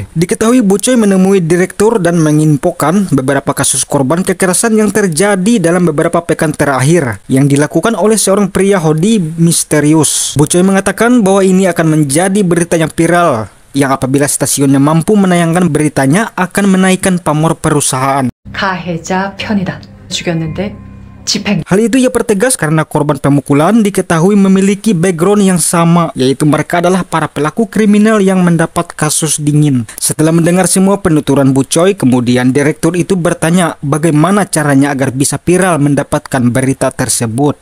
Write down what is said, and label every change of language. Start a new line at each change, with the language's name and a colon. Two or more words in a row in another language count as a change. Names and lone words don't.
Indonesian: Diketahui Bu Choi menemui direktur dan menginfokan beberapa kasus korban kekerasan yang terjadi dalam beberapa pekan terakhir yang dilakukan oleh seorang pria hoodie misterius. Bu Choi mengatakan bahwa ini akan menjadi berita yang viral, yang apabila stasiunnya mampu menayangkan beritanya akan menaikkan pamor perusahaan.
Korean: 가해자 편이다. 죽였는데 집행.
Indonesian: Hal itu ia pertegas karena korban pemukulan diketahui memiliki background yang sama, yaitu mereka adalah para pelaku kriminal yang mendapat kasus dingin. Setelah mendengar semua penuturan Bu Choi, kemudian direktur itu bertanya bagaimana caranya agar bisa viral mendapatkan berita tersebut.